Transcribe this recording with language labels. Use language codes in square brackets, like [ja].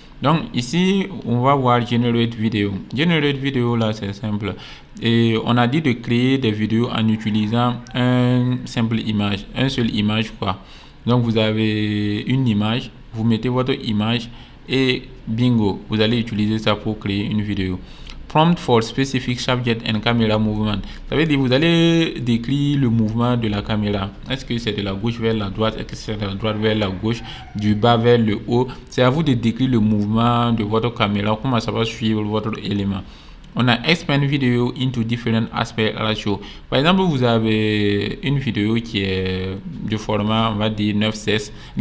[fr] Donc, ici, on va voir Generate Video. Generate Video, là, c'est simple. Et on a dit de créer des vidéos en utilisant un seule image, quoi. Donc, vous avez une image, vous mettez votre image et bingo, vous allez utiliser ça pour créer une vidéo. [en] Prompt for specific subject and camera movement. [fr] Ça veut dire vous allez décrire le mouvement de la caméra. Est-ce que c'est de la gauche vers la droite? Est-ce que c'est de la droite vers la gauche? Du bas vers le haut? C'est à vous de décrire le mouvement de votre caméra, comment ça va suivre votre élément. On a [en] expand video into different aspect ratio. [fr] Par exemple, vous avez une vidéo qui est de format, on va dire 9:16.